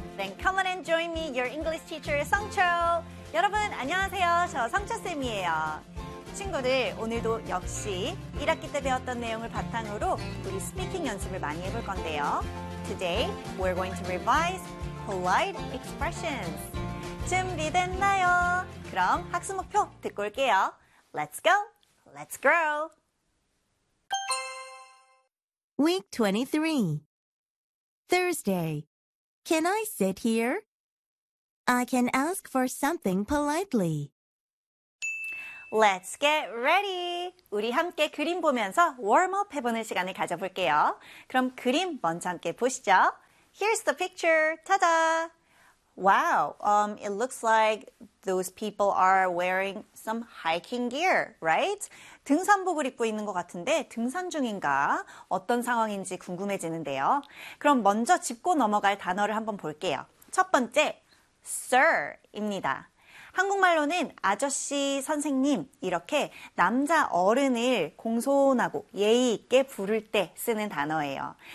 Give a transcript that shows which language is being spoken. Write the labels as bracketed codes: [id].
[en] Then come on and join me, your English teacher, 성초! [ko] 여러분, 안녕하세요. 저 성초쌤이에요. 친구들, 오늘도 역시 1학기 때 배웠던 내용을 바탕으로 우리 스피킹 연습을 많이 해볼 건데요. [en] Today, we're going to revise polite expressions. [ko] 준비됐나요? 그럼 학습 목표 듣고 올게요. [en] Let's go! Let's grow! Week 23. Thursday. Can I sit here? I can ask for something politely. Let's get ready. [ko] 우리 함께 그림 보면서 warm-up 해보는 시간을 가져볼게요. 그럼 그림 먼저 함께 보시죠. [en] Here's the picture. Ta-da! Wow, it looks like those people are wearing some hiking gear, right? [ko] 등산복을 입고 있는 것 같은데 등산 중인가 어떤 상황인지 궁금해지는데요. 그럼 먼저 짚고 넘어갈 단어를 한번 볼게요. 첫 번째, sir입니다. 한국말로는 아저씨, 선생님 이렇게 남자 어른을 공손하고 예의 있게 부를 때 쓰는 단어예요.